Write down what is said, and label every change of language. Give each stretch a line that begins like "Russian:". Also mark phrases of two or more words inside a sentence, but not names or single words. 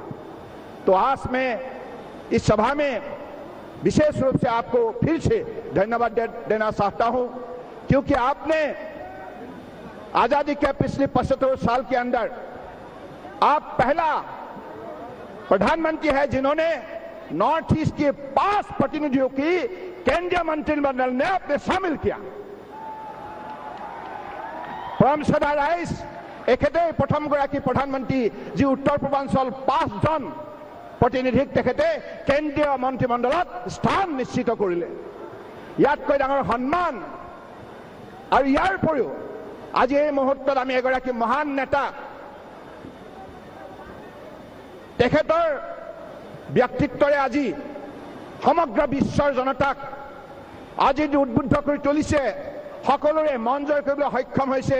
Hindi: तो आज मैं इस सभा में विशेष रूप से आपको फिर से धन्यवाद देना चाहता हूं, क्योंकि आपने आजादी के पिछले 75 साल के अंदर आप पहला प्रधानमंत्री है जिन्होंने नॉर्थ ईस्ट के 5 प्रतिनिधियों की केंद्रीय मंत्रिमंडल ने अपने शामिल किया।
Assamese: পৰম শ্ৰদ্ধা ৰাইজ এখেতে প্ৰথম গৰাকী প্ৰধানমন্ত্ৰী জী উত্তৰ পূৰ্বাঞ্চল 5 জন প্ৰতিনিধিক তেখেতে কেন্দ্ৰীয় মন্ত্ৰীমণ্ডলত স্থান নিশ্চিত কৰিলে। यातকৈ ডাঙৰ সন্মান আৰু ইয়াৰ উপৰিও আজি এই মুহূৰ্তত আমি এগৰাকী মহান নেতা, তেখেতৰ ব্যক্তিত্বৰে আজি সমগ্ৰ বিশ্বৰ জনতাক আজি উদ্বুদ্ধ কৰি তুলিছে, সকলোৰে মন জয় কৰিবলৈ সক্ষম হৈছে।